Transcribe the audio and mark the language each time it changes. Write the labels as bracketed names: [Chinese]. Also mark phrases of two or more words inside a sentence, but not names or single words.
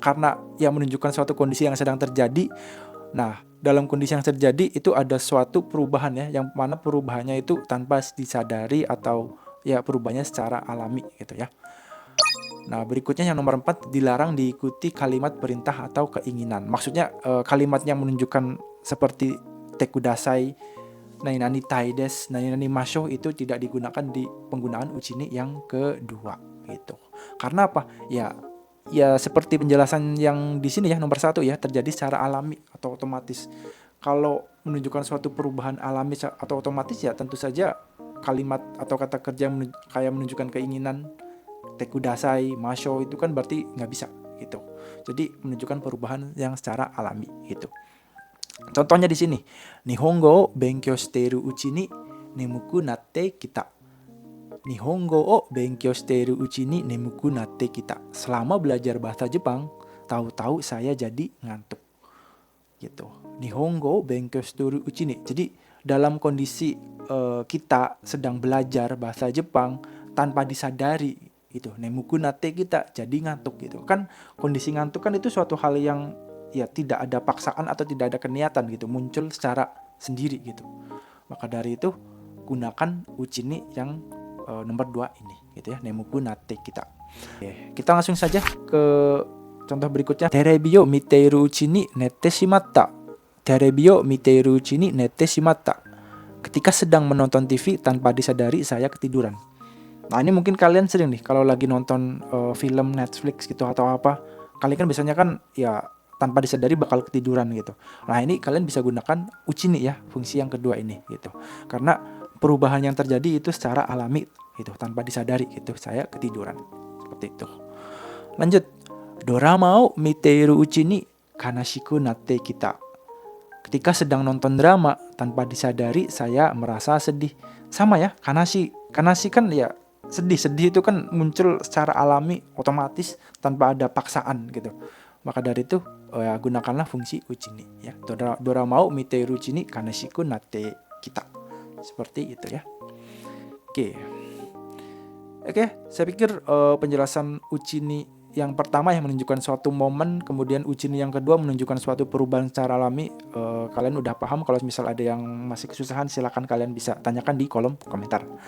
[Indonesian] Karena yang menunjukkan suatu kondisi yang sedang terjadi. Nah, dalam kondisi yang terjadi itu ada suatu perubahan ya, yang mana perubahannya itu tanpa disadari atau ya perubahannya secara alami gitu ya. Nah, berikutnya yang nomor 4, dilarang diikuti kalimat perintah atau keinginan. Maksudnya kalimat yang menunjukkan seperti [Japanese] てください、ないなにたいです、ないなにましょう [Indonesian] itu tidak digunakan di penggunaan uchini yang kedua gitu. Karena apa? Ya seperti penjelasan yang di sini ya, nomor 1 ya, terjadi secara alami atau otomatis. Kalau menunjukkan suatu perubahan alami atau otomatis ya tentu saja kalimat atau kata kerja kayak menunjukkan keinginan, [Japanese] てください、ましょう [Indonesian] itu kan berarti nggak bisa gitu. Jadi menunjukkan perubahan yang secara alami gitu. Contohnya di sini, [Japanese] 日本語を勉強しているうちに眠くなってきた. 日本語を勉強しているうちに眠くなってきた. [Indonesian] Selama belajar bahasa Jepang, tahu-tahu saya jadi ngantuk. Gitu. [Japanese] 日本語を勉強しているうちに. [Indonesian] Jadi dalam kondisi kita sedang belajar bahasa Jepang tanpa disadari gitu. [Japanese] 眠くなってきた [Indonesian] jadi ngantuk gitu. Kan kondisi ngantuk kan itu suatu hal yang ya tidak ada paksaan atau tidak ada keniatan gitu, muncul secara sendiri gitu. Maka dari itu gunakan uchini yang nomor 2 ini gitu ya, [Japanese] 眠くなってきた. [Indonesian] Oke, kita langsung saja ke contoh berikutnya. [Japanese] テレビよ見ているうちにねてしまった。テレビよ見ているうちにねてしまった. [Indonesian] Ketika sedang menonton TV tanpa disadari saya ketiduran. Nah, ini mungkin kalian sering nih kalau lagi nonton film Netflix gitu atau apa. Kalian kan biasanya kan ya tanpa disadari bakal ketiduran gitu. Nah, ini kalian bisa gunakan uchini ya, fungsi yang kedua ini gitu. Karena perubahan yang terjadi itu secara alami gitu, tanpa disadari gitu, saya ketiduran. Seperti itu. Lanjut. [Japanese] ドラマを見ているうちに悲しくなってきた. [Indonesian] Ketika sedang nonton drama tanpa disadari saya merasa sedih. Sama ya, kanashi. Kanashi kan ya sedih. Sedih itu kan muncul secara alami, otomatis tanpa ada paksaan gitu. Maka dari itu ya, gunakanlah fungsi uchini ya. [Japanese] ドラマを見ているうちに悲しくなってきた. [Indonesian] Seperti itu ya. Oke, saya pikir penjelasan uchini yang pertama yang menunjukkan suatu momen, kemudian uchini yang kedua menunjukkan suatu perubahan secara alami, kalian udah paham. Kalau misal ada yang masih kesusahan, silakan kalian bisa tanyakan di kolom komentar.